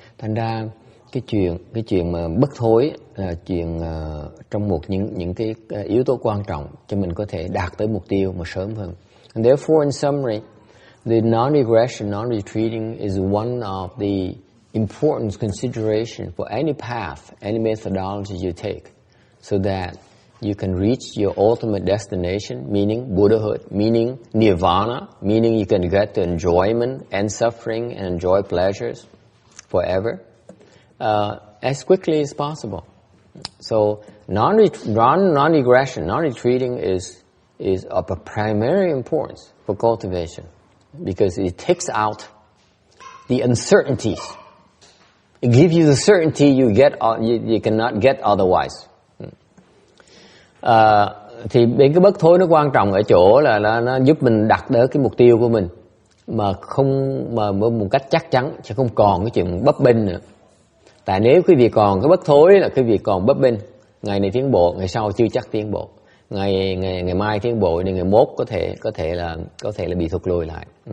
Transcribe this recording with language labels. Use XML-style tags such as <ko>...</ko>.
<vi>Thành ra cái chuyện mà bất thối là chuyện trong một những cái yếu tố quan trọng cho mình có thể đạt tới mục tiêu mà sớm hơn.</vi> <en>And therefore, in summary, the non-regression, non-retreating is one of the important consideration for any path, any methodology you take, so that you can reach your ultimate destination, meaning Buddhahood, meaning Nirvana, meaning you can get to enjoyment and suffering and enjoy pleasures forever, as quickly as possible. So non-regression, non-retreating is of a primary importance for cultivation because it takes out the uncertainties. It gives you the certainty you cannot get otherwise.</en> <vi>Thì bên cái bất thối nó quan trọng ở chỗ là nó giúp mình đặt tới cái mục tiêu của mình mà một cách chắc chắn, chứ không còn cái chuyện bấp bênh nữa. Tại nếu quý vị còn cái bất thối là quý vị còn bấp bênh, ngày này tiến bộ, ngày sau chưa chắc tiến bộ, ngày mai tiến bộ thì ngày mốt có thể là bị thụt lùi lại.</vi>